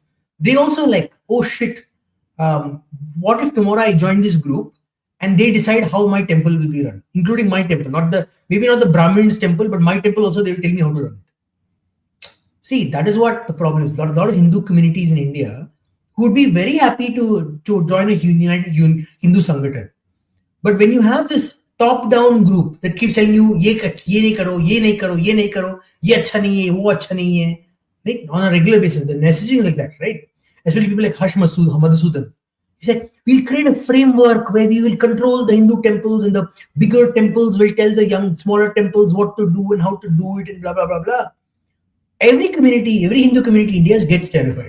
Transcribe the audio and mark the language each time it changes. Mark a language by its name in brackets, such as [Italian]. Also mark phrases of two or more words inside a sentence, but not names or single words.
[English] They also like, oh shit, what if tomorrow I join this group and they decide how my temple will be run, including my temple, maybe not the Brahmins' temple, but my temple also, they will tell me how to run it. See, that is what the problem is. A lot of Hindu communities in India who would be very happy to join a united Hindu Sangathan. But when you have this top-down group that keeps telling you, [Hindi] ये नहीं करो, ये नहीं करो, ये नहीं करो, ये अच्छा नहीं है, वो अच्छा नहीं है, [English] right? On a regular basis, the messaging is like that, right? Especially people like Harsh Madhusudan. He said, we'll create a framework where we will control the Hindu temples, and the bigger temples will tell the smaller temples what to do and how to do it, and blah, blah, blah, blah. Every Hindu community in India gets terrified.